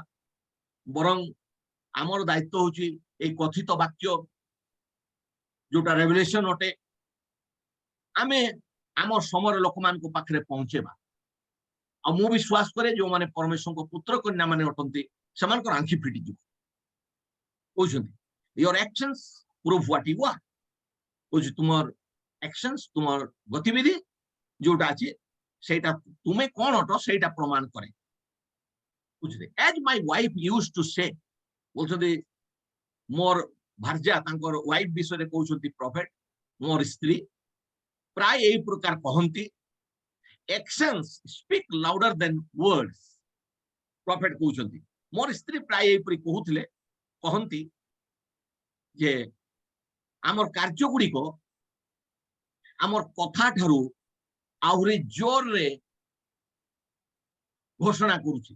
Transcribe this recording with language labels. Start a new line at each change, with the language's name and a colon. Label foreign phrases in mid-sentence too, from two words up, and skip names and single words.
Odia: ବରଂ ଆମର ଦାୟିତ୍ୱ ହଉଛି ଏଇ କଥିତ ବାକ୍ୟ ଯୋଉଟା ରେଭେଲେସନ ଅଟେ, ଆମେ ଆମ ସମୟର ଲୋକମାନଙ୍କ ପାଖରେ ପହଞ୍ଚେଇବା। ଆଉ ମୁଁ ବିଶ୍ୱାସ କରେ ଯୋଉମାନେ ପରମେଶ୍ୱରଙ୍କ ପୁତ୍ର କନ୍ୟା ମାନେ ଅଟନ୍ତି, ସେମାନଙ୍କର ଆଖି ଫିଟିଯିବ। କହୁଛନ୍ତି
English: your actions prove what you are।
Odia: କହୁଛି ତୁମର actions, ତୁମର ଗତିବିଧି ଯୋଉଟା ଅଛି ସେଇଟା ତୁମେ କଣ ଅଟ ସେଇଟା ପ୍ରମାଣ କରେ। ବୁଝିଲେ,
English: as my wife used to say,
Odia: କହୁଛନ୍ତି ମୋର ଭାର୍ଯ୍ୟା ତାଙ୍କର ୱାଇଫ ବିଷୟରେ କହୁଛନ୍ତି ପ୍ରଫେଟ, ମୋର ସ୍ତ୍ରୀ ପ୍ରାୟ ଏଇ ପ୍ରକାର କହନ୍ତି,
English: actions speak louder than words।
Odia: ପ୍ରଫେଟ କହୁଛନ୍ତି, ମୋର ସ୍ତ୍ରୀ ପ୍ରାୟ ଏଇପରି କହୁଥିଲେ, କହନ୍ତି ଯେ ଆମର କାର୍ଯ୍ୟ ଗୁଡିକ ଆମର କଥା ଠାରୁ ଆହୁରି ଜୋରରେ ଘୋଷଣା କରୁଛି।